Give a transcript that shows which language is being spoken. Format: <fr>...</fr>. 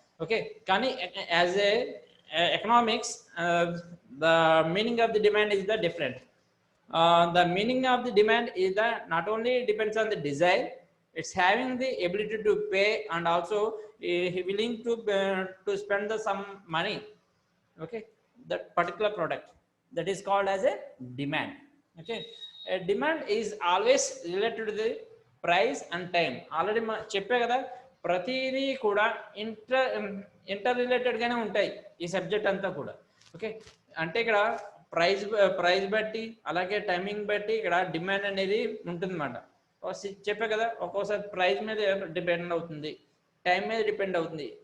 <en>Okay, కానీ as a economics the meaning of the demand is the different. The meaning of the demand is the not only depends on the desire, it's having the ability to pay and also willing to spend some money. Okay, that particular product, that is called as a demand. Okay, a demand is always related to the price and time.</en> <te>Already చెప్పే కదా, ప్రతిదీ కూడా inter related గానే ఉంటాయి ఈ subject అంతా కూడా. Okay, అంటే ఇక్కడ ప్రైస్ బట్టి అలాగే టైమింగ్ బట్టి ఇక్కడ డిమాండ్ అనేది ఉంటుందన్నమాట. చెప్పే కదా, ఒక్కోసారి ప్రైస్ మీద డిపెండ్ అవుతుంది, టైం మీద డిపెండ్ అవుతుంది.</te>